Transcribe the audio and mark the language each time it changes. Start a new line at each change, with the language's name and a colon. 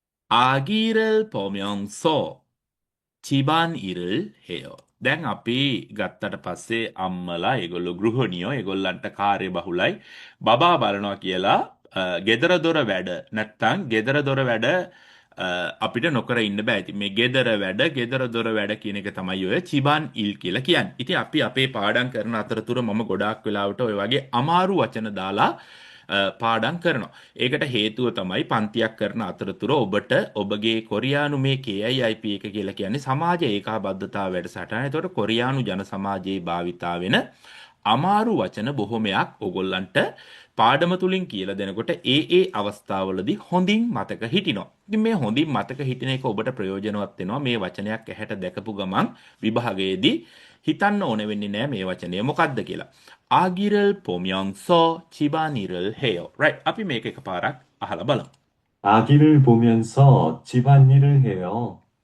Korean: 아기를 보면서 집안일을 해요.
Sinhala: දැන් අපි ගත්තට පස්සේ අම්මලා ඒගොල්ලෝ ගෘහණියෝ ඒගොල්ලන්ට කාර්යබහුලයි බබා බලනවා කියලා ගෙදර දොර වැඩ නැත්තම් ගෙදර දොර වැඩ අපිට නොකර ඉන්න බෑ. ඉතින් මේ ගෙදර දොර වැඩ කියන එක තමයි ඔය චිබාන් ඉල් කියලා කියන්නේ. ඉතින් අපි අපේ පාඩම් කරන අතරතුර මම ගොඩාක් වෙලාවට ඔය වගේ අමාරු වචන දාලා පාඩම් කරනවා. ඒකට හේතුව තමයි පන්තියක් කරන අතරතුර ඔබට ඔබගේ කොරියානු මේ KIIP එක කියලා කියන්නේ සමාජ ඒකාබද්ධතාව වැඩසටහන. ඒතකොට කොරියානු ජන සමාජයේ භාවිතා වෙන අමාරු වචන බොහොමයක් ඔයගොල්ලන්ට පාඩම තුලින් කියලා දෙනකොට ඒ අවස්ථාවලදී හොඳින් මතක හිටිනවා. ඉතින් මේ හොඳින් මතක හිටින එක ඔබට ප්‍රයෝජනවත් වෙනවා. මේ වචනයක් ඇහැට දැකපු ගමන් විභාගයේදී හිතන්න ඕන වෙන්නේ නැහැ මේ වචනය මොකක්ද කියලා.
Korean: 아기를 보면서 집안일을 해요.
Sinhala: right. අපි මේක එකපාරක් අහලා බලමු.
Korean: 아기를 보면서 집안일을 해요.